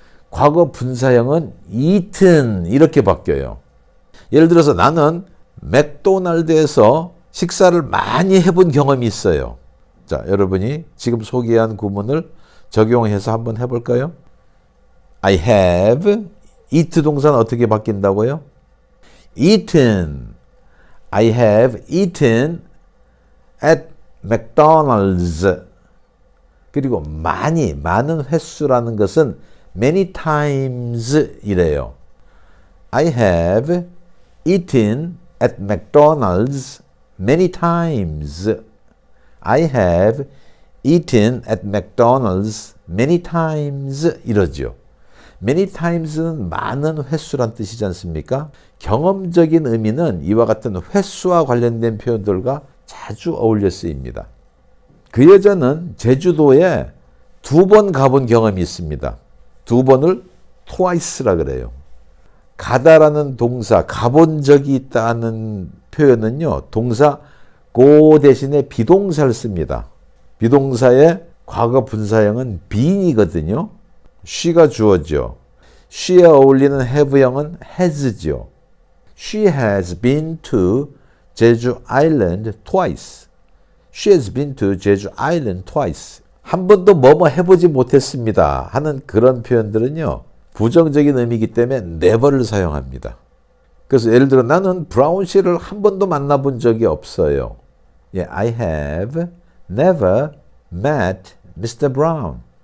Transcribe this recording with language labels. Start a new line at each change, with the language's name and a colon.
Korean: 과거 분사형은 eaten 이렇게 바뀌어요. 예를 들어서 나는 맥도날드에서 식사를 많이 해본 경험이 있어요. 자, 여러분이 지금 소개한 구문을 적용해서 한번 해볼까요?
English: I have eat
Korean: 동사는 어떻게 바뀐다고요?
English: eaten. I have eaten at McDonald's.
Korean: 그리고 많은 횟수라는 것은 many times 이래요.
English: I have eaten at McDonald's many times. I have eaten at McDonald's many times
Korean: 이러죠. many times는 많은 횟수란 뜻이지 않습니까? 경험적인 의미는 이와 같은 횟수와 관련된 표현들과 자주 어울려 쓰입니다. 그 여자는 제주도에 2번 가본 경험이 있습니다. 2번을 twice라 그래요. 가다라는 동사, 가본 적이 있다는 표현은요, 동사 go 대신에 비동사를 씁니다. 비동사의 과거 분사형은 been이거든요. she가 주어죠. she에 어울리는 have형은 has죠.
English: She has been to 제주 아일랜드 twice. She has been to 제주 아일랜드 twice.
Korean: 한 번도 뭐뭐 해보지 못했습니다 하는 그런 표현들은요, 부정적인 의미이기 때문에 never를 사용합니다. 그래서 예를 들어 나는 브라운 씨를 한 번도 만나본 적이 없어요.
English: I have never met Mr. Brown.